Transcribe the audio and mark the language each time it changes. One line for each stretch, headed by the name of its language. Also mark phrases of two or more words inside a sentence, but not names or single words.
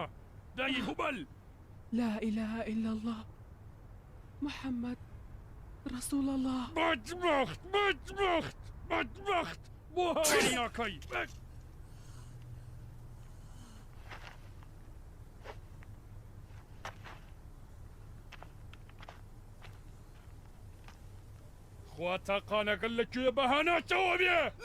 Central Kurdish: دای هوبەل
Arabic: لا إله إلا الله محمد رسول الله.
Central Kurdish: بەدبەخت بەدبەخت بەدبەخت بۆ هاواری ناکەی. خوا تاقانەکەن لەکوێ بەهاناتەوە بێ.